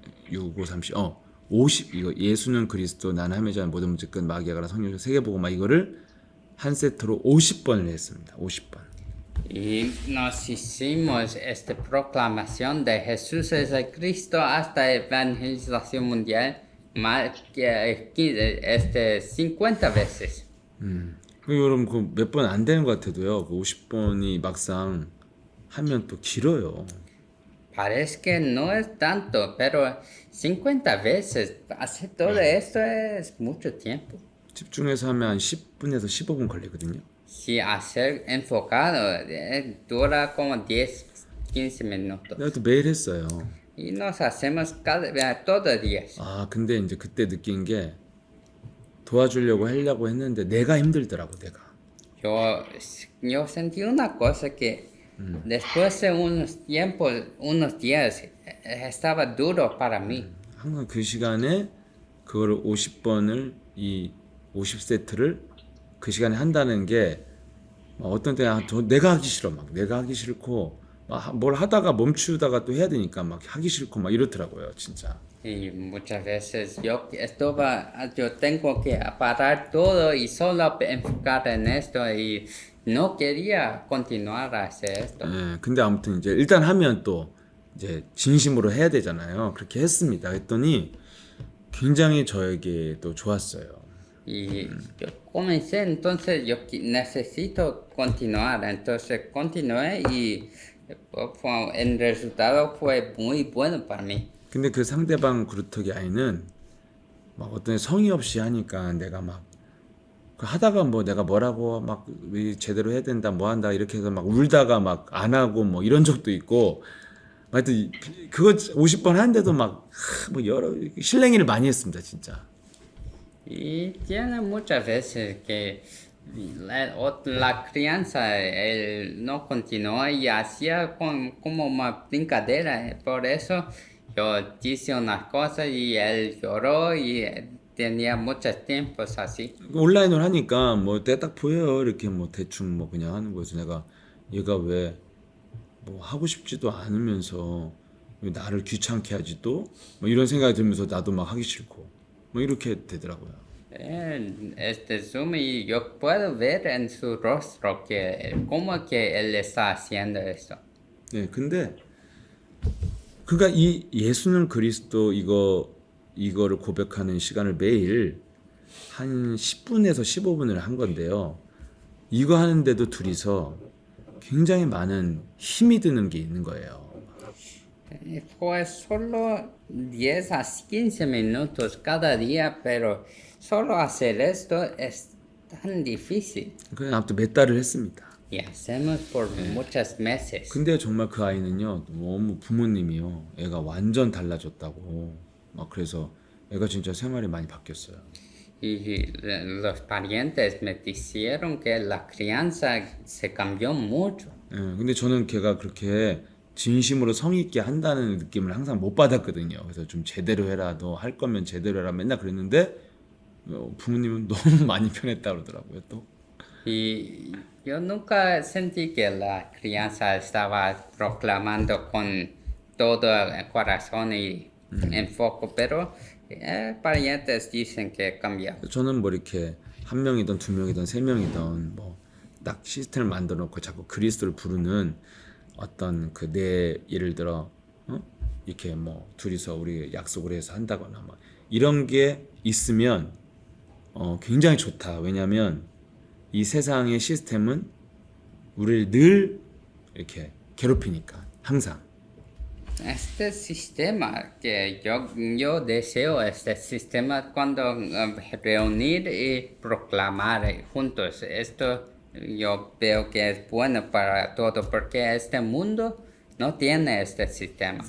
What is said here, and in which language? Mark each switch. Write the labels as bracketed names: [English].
[Korean] 6, 5, 30, 50 이거 예수는 그리스도 나는 하매자 모든 문제 끝 마귀아가라 성령을 세계 보고 막 이거를 한 세트로 50번을 했습니다. 50번. [Spanish] Y nos hicimos esta proclamación de Jesús es el Cristo hasta evangelización mundial más que 50 veces. [Korean] 여러분 그 몇 번 안 되는 것 같아도요. 그 50번이 막상 하면 또 길어요. [Spanish] Parece que no es tanto, pero 50 veces hacer todo esto es mucho tiempo. [Korean] 집중해서 하면 한 10분에서 15분 걸리거든요. [Spanish] Si hacer enfocado dura como 10, 15 minutos. [Korean] 내가 또 매일 했어요. [Spanish] Y nos hacemos todos los días. [Korean] 아, 근데 이제 그때 느낀 게 도와주려고 하려고 했는데 내가 힘들더라고, 내가. [Spanish] Yo sentí una cosa que después de unos tiempos, unos días, estaba duro para mí. [Korean] 항상 그 시간에 그거를 50번을 이 50세트를 그 시간에 한다는 게 어떤 때는 내가 하기 싫어 막 내가 하기 싫고 막 뭘 하다가 멈추다가 또 해야 되니까 막 하기 싫고 막 이렇더라고요 진짜. [Spanish] Y muchas veces yo tengo que parar todo y solo enfocar en esto y no quería continuar a hacer esto. [Korean] 예, 근데 아무튼 이제 일단 하면 또 이제 진심으로 해야 되잖아요. 그렇게 했습니다. 했더니 굉장히 저에게 또 좋았어요. [Spanish] Y yo comencé, entonces necesito continuar, entonces continué y el resultado fue muy bueno para mí. [Korean] 근데 그 상대방 그루터기 아이는 막 어떤 성의 없이 하니까 내가 막 하다가 뭐 내가 뭐라고 막 제대로 해야 된다 뭐 한다 이렇게 해서 막 울다가 막 안 하고 뭐 이런 적도 있고 하여튼 그거 50번 하는데도 막 뭐 여러 실랭이를 많이 했습니다 진짜. [Spanish] Y tiene muchas veces que la crianza él no continuó y hacía como una brincadera. Por eso yo hice unas cosas y él lloró y tenía muchos tiempos así. [Korean] 온라인을 하니까 뭐 때 딱 보여요 이렇게 뭐 대충 뭐 그냥 하는 거에서 내가 얘가 왜 뭐 하고 싶지도 않으면서 왜 나를 귀찮게 하지 또 뭐 이런 생각이 들면서 나도 막 하기 싫고 뭐 이렇게 되더라고요. [Spanish] Este Zoom y yo puedo ver en su rostro que cómo que él está haciendo esto. [Korean] 네, 근데 그러니까 이 예수는 그리스도 이거를 고백하는 시간을 매일 한 10분에서 15분을 한 건데요. 이거 하는데도 둘이서 굉장히 많은 힘이 드는 게 있는 거예요. [Spanish] Fue solo 10 a 15 minutos cada día, pero solo hacer esto es tan difícil. [Korean] 그냥 아무튼 몇 달을 했습니다. [Spanish] Y hacemos por muchos meses. [Korean] 근데 정말 그 아이는요 너무 부모님이요 애가 완전 달라졌다고 막 그래서 애가 진짜 생활이 많이 바뀌었어요. [Spanish] Y los parientes me dijeron que la crianza se cambió mucho. [Korean] 예, 근데 저는 걔가 그렇게 진심으로 성의 있게 한다는 느낌을 항상 못 받았거든요. 그래서 좀 제대로 해라, 너 할 거면 제대로 해라 맨날 그랬는데 부모님은 너무 많이 편했다 그러더라고요 또. [Spanish] Y yo nunca sentí que la crianza estaba proclamando con todo el corazón y enfoque, pero parientes dicen que cambió. [Korean] 저는 뭐 이렇게 한 명이든 두 명이든 세 명이든 뭐 딱 시스템을 만들어 놓고 자꾸 그리스도를 부르는 어떤 그 내 예를 들어 이렇게 뭐 둘이서 우리 약속을 해서 한다거나 뭐 이런 게 있으면 굉장히 좋다. 왜냐하면 이 세상의 시스템은 우리를 늘 이렇게 괴롭히니까 항상. [Spanish] Este sistema que yo deseo, este sistema cuando reunir y proclamar juntos, esto yo veo que es bueno para todo, porque este mundo no tiene este sistema.